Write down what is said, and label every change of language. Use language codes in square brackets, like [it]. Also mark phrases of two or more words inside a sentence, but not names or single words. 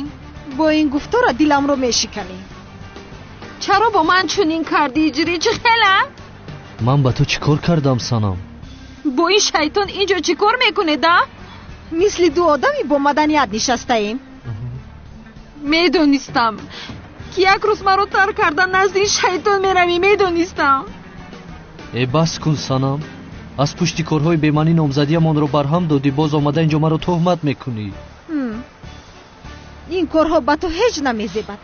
[fa] با این گفتار دلم رو میشکنی. چرا با من چونین کردی هجری؟ چه خیلی؟ من با تو چیکار کردم سنم؟ با این شیطان اینجا چیکار میکنه ده؟ مثل دو آدمی با مدنیت نشسته ایم. [tg] медонистам ки як рӯз маро тарк карда назди шайтон меравӣ. медонистам. бас кун санам, аз пушти корҳои бемаънӣ номзадиамонро барҳам додӣ, боз омада инҷо маро тӯҳмат мекунӣ. ин корҳо ба ту ҳеҷ намезебад.